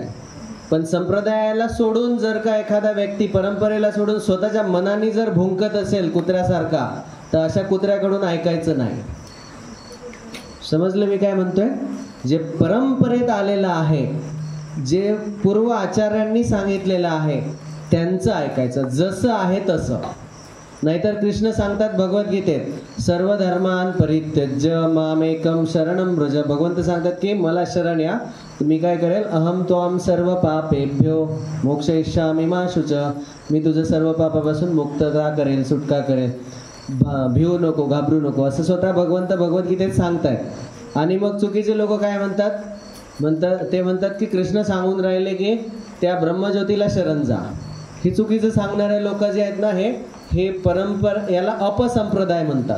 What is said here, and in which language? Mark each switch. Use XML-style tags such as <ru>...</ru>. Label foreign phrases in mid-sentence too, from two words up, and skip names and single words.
<mr>पण संप्रदायाला सोडून जर का एखादा व्यक्ती परंपरेला सोडून स्वतःच्या मनाने जर भुंकत असेल कुत्र्यासारखा, तर अशा कुत्र्याकडून ऐकायचं नाही. समजलं मी काय म्हणतोय? जे परंपरेत आलेलं आहे, जे पूर्व आचार्यांनी सांगितलेलं आहे त्यांचं ऐकायचं, जसं आहे तसं. नाहीतर कृष्ण सांगतात भगवद्गीतेत,</mr> <sa>सर्व धर्मान परित्यज्य मामेकम शरणम व्रज.</sa> <mr>भगवंत सांगतात की मला शरण या, मी काय करेल,</mr> <sa>अहम त्वाम सर्व पापेभ्यो मोक्षयिष्यामि मा शुच.</sa> <mr>मी तुझं सर्व पापापासून मुक्तता करेल, सुटका करेल, भिवू नको, घाबरू नको, असं स्वतः भगवंत भगवद्गीतेत सांगतायत. आणि मग चुकीचे लोक काय म्हणतात, ते म्हणतात की कृष्ण सांगून राहिले की त्या ब्रह्मज्योतीला शरण जा. हे चुकीचं सांगणारे लोक जे आहेत ना, हे याला अपसंप्रदाय म्हणतात.</mr>